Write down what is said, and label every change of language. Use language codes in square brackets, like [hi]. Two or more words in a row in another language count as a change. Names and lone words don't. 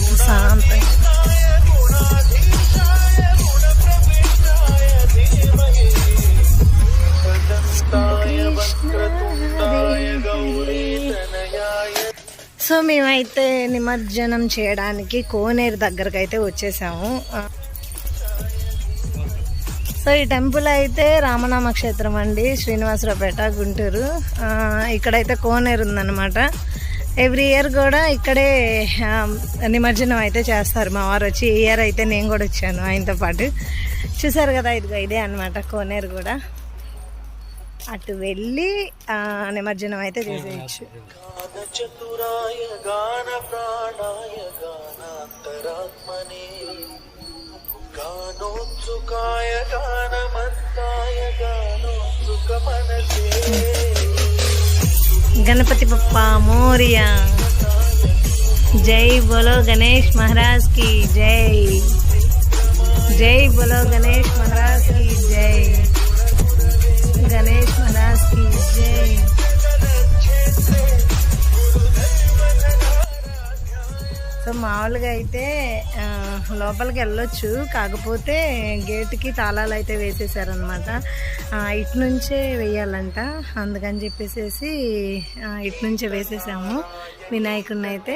[te] ప్రశాంతంగా. [sa] गुणाधीशाय गुणप्रविष्टाय धीमहि तदन्ताय वक्रतुण्डाय गौरीतनयाय [te] సో మేమైతే నిమజ్జనం చేయడానికి కోనేరు దగ్గరకు అయితే వచ్చేసాము. సో ఈ టెంపుల్ అయితే రామనామ క్షేత్రం అండి, శ్రీనివాసరావుపేట, గుంటూరు. ఇక్కడైతే కోనేరు ఉందన్నమాట. [en] every year [te] కూడా ఇక్కడే నిమజ్జనం అయితే చేస్తారు మా వారు వచ్చి. ఈ ఇయర్ అయితే నేను కూడా వచ్చాను ఆయనతో పాటు. చూసారు కదా, ఇదే అన్నమాట కోనేరు కూడా. అటు వెళ్ళి నిమజ్జనం అయితే చేసేయచ్చు. [sa] गानचतुराय गानप्राणाय गानान्तरात्मने गानोत्सुकाय गानमत्ताय गानोत्सुकमनसे [hi] गणपति पप्पा मोरिया, जय बोलो गणेश महाराज की जय, जय बोलो गणेश महाराज की जय, गणेश महाराज की जय. [te] సో మామూలుగా అయితే లోపలికి వెళ్ళొచ్చు, కాకపోతే గేట్కి తాళాలు అయితే వేసేసారనమాట. ఇటు నుంచే వేయాలంట, అందుకని చెప్పేసి ఇటు నుంచే వేసేసాము వినాయకుడిని అయితే.